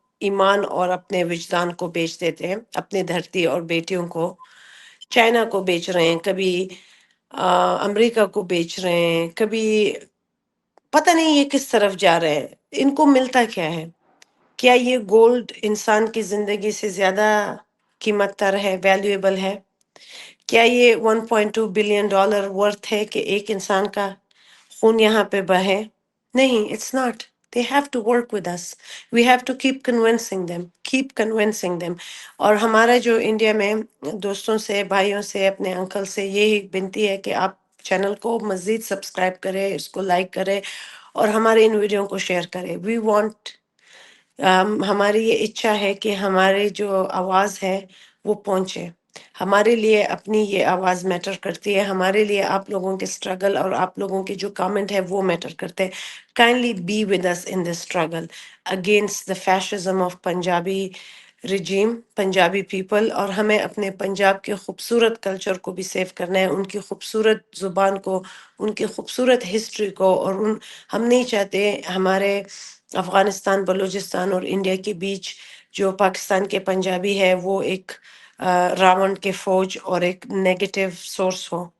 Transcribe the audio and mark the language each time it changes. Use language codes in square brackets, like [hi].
[ur] ایمان اور اپنے وجدان کو بیچ دیتے ہیں، اپنی دھرتی اور بیٹیوں کو چائنا کو بیچ رہے ہیں، کبھی امریکہ کو بیچ رہے ہیں، کبھی پتہ نہیں یہ کس طرف جا رہے ہیں. ان کو ملتا کیا ہے؟ کیا یہ گولڈ انسان کی زندگی سے زیادہ قیمت تر ہے، ویلیویبل ہے؟ کیا یہ 1.2 بلین ڈالر ورتھ ہے کہ ایک انسان کا خون یہاں پہ بہے؟ نہیں، [en] It's not. They have to work with us. We have to keep convincing them. [ur] اور ہمارا جو انڈیا میں دوستوں سے، بھائیوں سے، اپنے انکل سے یہی بنتی ہے کہ آپ چینل کو مزید سبسکرائب کریں، اس کو لائک کریں اور ہمارے ان ویڈیو کو شیئر کریں. [en] We want [ur] ہماری یہ اچھا ہے کہ ہماری جو آواز ہے وہ پہنچے. ہمارے لیے اپنی یہ آواز میٹر کرتی ہے، ہمارے لیے آپ لوگوں کے اسٹرگل اور آپ لوگوں کے جو کامنٹ ہے وہ میٹر کرتے ہیں. [en] Kindly be with us in this struggle against the fascism of Punjabi regime, Punjabi people. [ur] اور ہمیں اپنے پنجاب کے خوبصورت کلچر کو بھی سیو کرنا ہے، ان کی خوبصورت زبان کو، ان کی خوبصورت ہسٹری کو. اور ہم نہیں چاہتے ہمارے افغانستان، بلوچستان اور انڈیا کے بیچ جو پاکستان کے پنجابی ہے وہ ایک راون کے فوج اور ایک نیگیٹو سورس ہو.